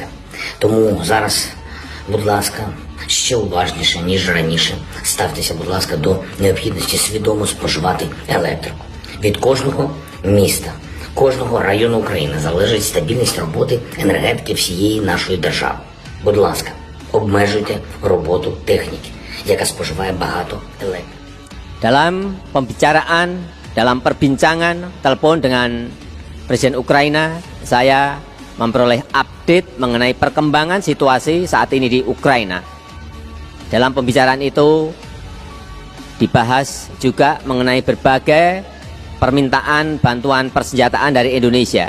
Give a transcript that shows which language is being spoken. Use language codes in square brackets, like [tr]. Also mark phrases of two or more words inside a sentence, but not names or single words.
[uk] Тому зараз, будь ласка, ще уважніше, ніж раніше, ставтеся, будь ласка, до необхідності свідомо споживати електрику. Від кожного міста, кожного району України залежить стабільність роботи енергетики всієї нашої держави. Будь ласка, обмежуйте роботу техніки, яка споживає багато електрики. [id] Dalam pembicaraan, dalam perbincangan telepon dengan Presiden Ukraina, saya memperoleh update mengenai perkembangan situasi saat ini di Ukraina. Dalam pembicaraan itu dibahas juga mengenai berbagai permintaan bantuan persenjataan dari Indonesia.